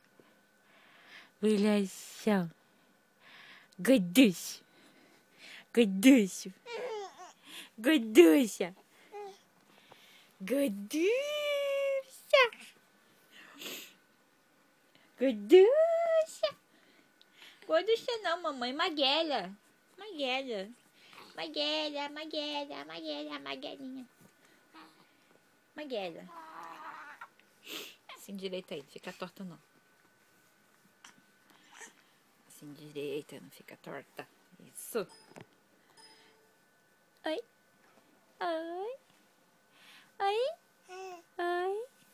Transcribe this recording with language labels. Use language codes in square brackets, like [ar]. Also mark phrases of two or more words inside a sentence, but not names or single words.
[pt] Bolação. Goducho. Goducho. Goducha. Goducha. Goducha. Goducha não, mamãe. Maguela. Maguela. Maguela, Maguela, Maguela, Maguelinha. Maguela. Assim direita aí, não fica torta não. Assim direita, não fica torta. Isso. Oi. Oi. Oi. Oi.